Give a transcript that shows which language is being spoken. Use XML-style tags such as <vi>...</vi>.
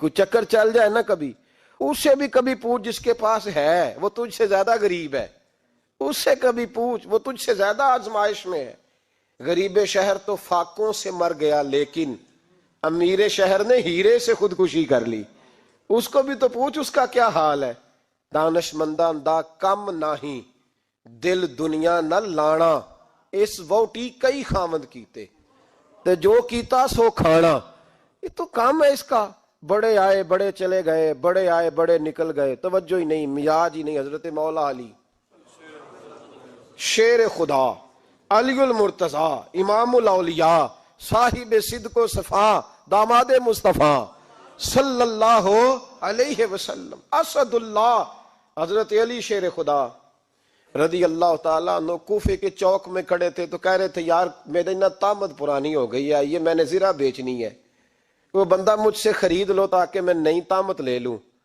<ur>کوئی چکر چل جائے نا کبھی, اس سے بھی کبھی پوچھ جس کے پاس ہے وہ تجھ سے زیادہ غریب ہے, اس سے کبھی پوچھ وہ تجھ سے زیادہ آزمائش میں ہے. غریب شہر تو فاقوں سے مر گیا, لیکن امیر شہر نے ہیرے سے خودکشی کر لی. اس کو بھی تو پوچھ اس کا کیا حال ہے.</ur> <pa>دانش مندان دا کم نہیں, دل دنیا نہ لانا, اس ووٹی کئی خامد کیتے تے جو کیتا سو کھانا.</pa> <ur>یہ تو کام ہے اس کا. بڑے آئے بڑے چلے گئے, بڑے آئے بڑے نکل گئے, توجہ ہی نہیں, مزاج ہی نہیں. حضرت مولا علی شیر خدا, علی المرتضی, امام الاولیاء, صاحب صدق و صفا, داماد مصطفیٰ صلی اللہ علیہ وسلم, اسد اللہ, حضرت علی شیر خدا رضی اللہ تعالیٰ عنہ کوفے کے چوک میں کھڑے تھے تو کہہ رہے تھے یار میری نا طامت پرانی ہو گئی ہے, یہ میں نے زرہ بیچنی ہے, وہ بندہ مجھ سے خرید لو تاکہ میں نئی طامت لے لوں.</ur>